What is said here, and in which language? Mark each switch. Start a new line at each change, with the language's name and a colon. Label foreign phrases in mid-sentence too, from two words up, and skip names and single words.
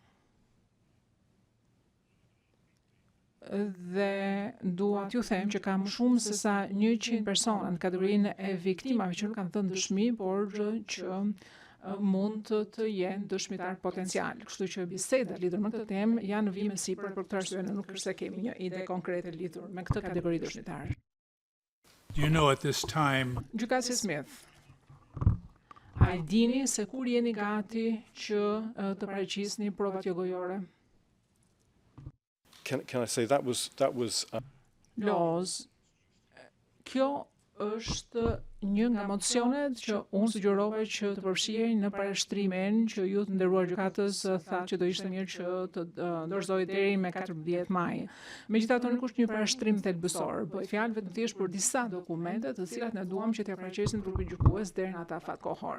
Albanian: Dhe dua t'ju them që kam shumë se sa 100 persona në kategorinë e viktimave që nuk kanë dhënë dëshmi, por që mund të jenë dëshmitar potencial. Kështu që biseda lidhur me këtë temë janë në vijim sipër për këtë arsye, nuk është se kemi një ide konkrete lidhur me këtë kategori dëshmitar.
English: Do you know at this time
Albanian: Gjykatësi Smith, a i dini se kur jeni gati që të paraqisni provat jogojore?
English: Can I say that was
Albanian: Loz, kjo është një nga mocionet që unë sugjerova që të përfshihen në parashtrimin që ju të nderuar gjykatës tha që do ishte mirë që të dorëzohej deri me 14 maj. Megjithatë nuk është një parashtrim thelbësor, bëj fjalë vetëm thjesht për disa dokumente të cilat ne duam që t'ia paraqesim përgjithësues deri në atë afat kohor.